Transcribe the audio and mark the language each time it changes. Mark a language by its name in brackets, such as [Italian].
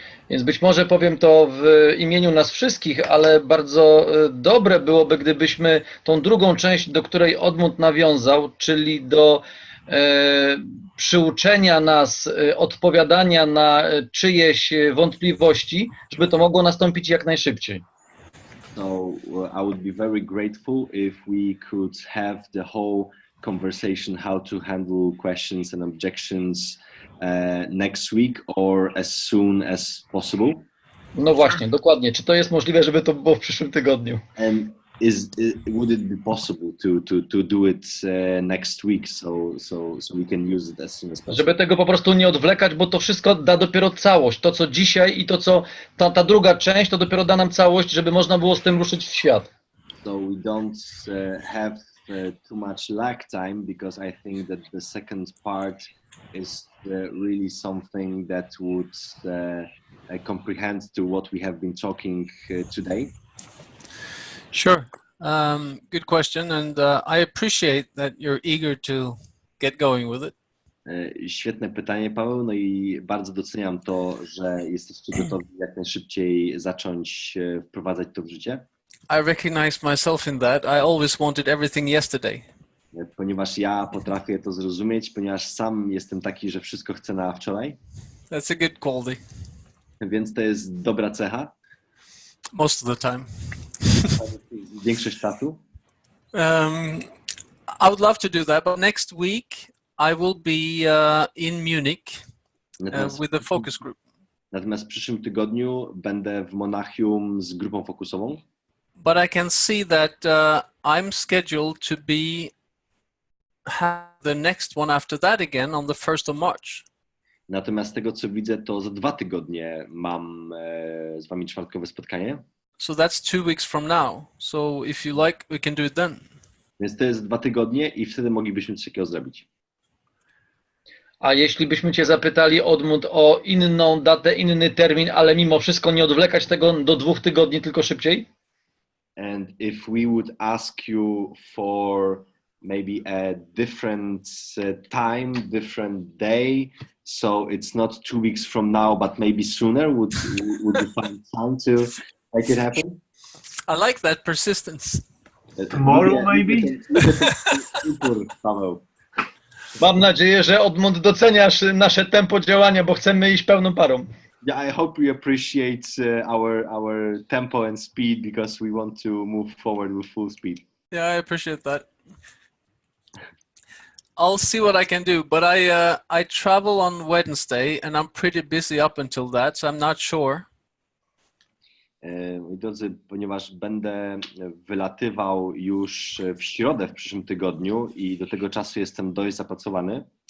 [Polish] Więc być może powiem to w imieniu nas wszystkich, ale bardzo dobre byłoby, gdybyśmy tą drugą część, do której Oddmund nawiązał, czyli do przyuczenia nas, odpowiadania na czyjeś wątpliwości, żeby to mogło nastąpić jak najszybciej. [English] So I would be very grateful if we could have the whole conversation how to handle questions and objections next week or as soon as possible. [Polish] No właśnie, dokładnie. Czy to jest możliwe, żeby to było w przyszłym tygodniu? [English] And would it be possible to do it next week so we can use it as soon as possible? [Polish] Żeby tego po prostu nie odwlekać, bo to wszystko da dopiero całość. To, co dzisiaj i to, co ta druga część, to dopiero da nam całość, żeby można było z tym ruszyć w świat. [English] So we don't have too much lag time because I think that the second part is really something that would comprehend to what we have been talking today. Sure. Good question, and I appreciate that you're eager to get going with it. [Polish] Świetne pytanie, Paweł, no i bardzo doceniam to, że jesteście gotowi jak najszybciej zacząć wprowadzać to w życie. [English] I recognize myself in that. I always wanted everything yesterday. [Polish] Ponieważ ja potrafię to zrozumieć, ponieważ sam jestem taki, że wszystko chcę na wczoraj. [English] That's a good quality. [Polish] Więc to jest dobra cecha. [English] Most of the time. [Polish] Większość czasu. [English] I would love to do that, but next week I will be in Munich with the focus group. [Polish] Natomiast w przyszłym tygodniu będę w Monachium z grupą fokusową. [English] But I can see that I'm scheduled to have the next one after that again on the 1st of March. [Polish] Natomiast z tego, co widzę, to za 2 tygodnie mam z wami czwartkowe spotkanie. [English] So that's 2 weeks from now. So if you like, we can do it then. Więc to jest 2 tygodnie i wtedy moglibyśmy coś takiego zrobić. [Polish] A jeśli byśmy cię zapytali, Oddmund, o inną datę, inny termin, ale mimo wszystko nie odwlekać tego do 2 tygodni, tylko szybciej? [English] And if we would ask you for maybe a different time, different day, so it's not 2 weeks from now, but maybe sooner, would you find time to make it happen? I like that persistence. Tomorrow, maybe? Paweł. [Polish] Mam nadzieję, że Oddmund doceniasz nasze tempo działania, bo chcemy iść pełną parą. [English] Yeah, I hope you appreciate our tempo and speed because we want to move forward with full speed. Yeah, I appreciate that. I'll see what I can do, but I travel on Wednesday and I'm pretty busy up until that, so I'm not sure. [Polish] Moi drodzy, ponieważ będę wylatywał już w środę w przyszłym tygodniu i do tego czasu jestem dość zapracowany.